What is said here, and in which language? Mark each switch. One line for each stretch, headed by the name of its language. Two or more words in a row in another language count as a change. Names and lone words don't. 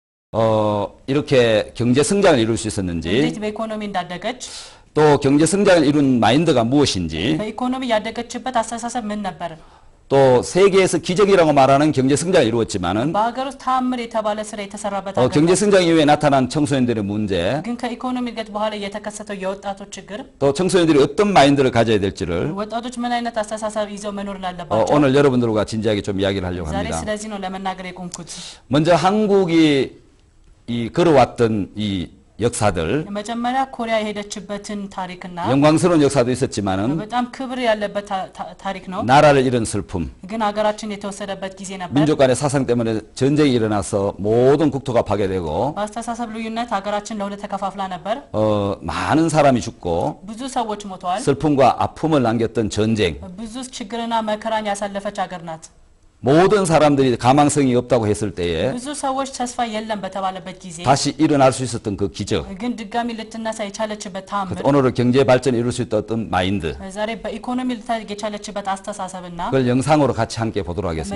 Korean: 이렇게 경제 성장을 이룰 수 있었는지,
Amharic: እንዴት በኢኮኖሚ እንዳደገች
Korean: 또 경제 성장을 이룬 마인드가 무엇인지,
Amharic: በኢኮኖሚ ያደገችበት አስተሳሰብ ምን ነበር?
Korean: 또 세계에서 기적이라고 말하는 경제 성장을 이루었지만은
Amharic: በሀገር ውስጥ ተአምር የተባለ ስራ የተሰራበት
Korean: 경제 성장 이후에 나타난 청소년들의 문제,
Amharic: ግን ከኢኮኖሚ እድገት በኋላ የተከሰተው የወጣቶች ችግር
Korean: 또 청소년들이 어떤 마인드를 가져야 될지를
Amharic: ወጣቶች ምን አይነት አስተሳሰብ ይዘው መኖር እንዳለባቸው
Korean: 오늘 여러분들과 진지하게 좀 이야기를 하려고
Amharic: ዛሬ
Korean: 합니다.
Amharic: ስለዚህ ነው ለመናገር የቆምኩት።
Korean: 먼저 한국이 이 걸어왔던 이 역사들,
Amharic: መጀመሪያ ኮሪያ የሄደችበትን ታሪክና
Korean: 영광스러운 역사도 있었지만은
Amharic: በጣም ክብር ያለበት ታሪክ ነው።
Korean: 나라를 잃은 슬픔,
Amharic: ግን ሀገራችን የተወሰደበት ጊዜ ነበር።
Korean: 민족 간의 사상 때문에 전쟁이 일어나서 모든 국토가 파괴되고
Amharic: በአስተሳሰብ ልዩነት ሀገራችን ለሁለት ተከፋፍላ ነበር።
Korean: 많은 사람이 죽고
Amharic: ብዙ ሰዎች ሞተዋል።
Korean: 슬픔과 아픔을 남겼던 전쟁,
Amharic: ብዙ ችግርና መከራን ያሳለፈች ሀገር ናት።
Korean: 모든 사람들이 가망성이 없다고 했을 때에
Amharic: ብዙ ሰዎች ተስፋ የለም በተባለበት ጊዜ
Korean: 다시 일어날 수 있었던 그 기적,
Amharic: ግን ድጋሚ ልትነሳ የቻለችበት ተአምር
Korean: 오늘은 경제 발전을 이룰 수 있었던 마인드,
Amharic: ዛሬ በኢኮኖሚ ልታድግ የቻለችበት አስተሳሰብና
Korean: 그걸 영상으로 같이 함께 보도록 하겠습니다.